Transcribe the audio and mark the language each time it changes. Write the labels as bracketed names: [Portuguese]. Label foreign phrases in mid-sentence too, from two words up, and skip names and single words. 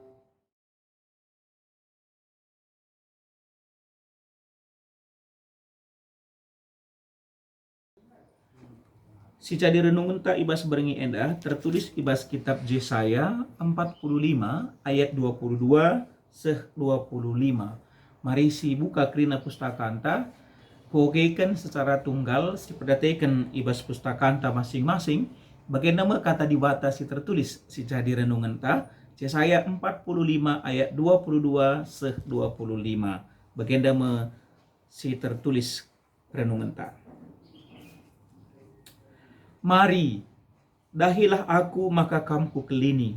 [Batak Karo] Si jadi renungan ta ibas berengi enda tertulis ibas kitab Yesaya 45 ayat 22 seh 25. Mari si buka kerina pustaka anta, hogekan secara tunggal si perdatekan ibas pustaka anta masing-masing. Bagaimana kata di bata si tertulis si jadi renungan ta Yesaya 45 ayat 22 seh 25. Bagaimana si tertulis renungan ta. Mari, dahilah aku maka kamku kelini.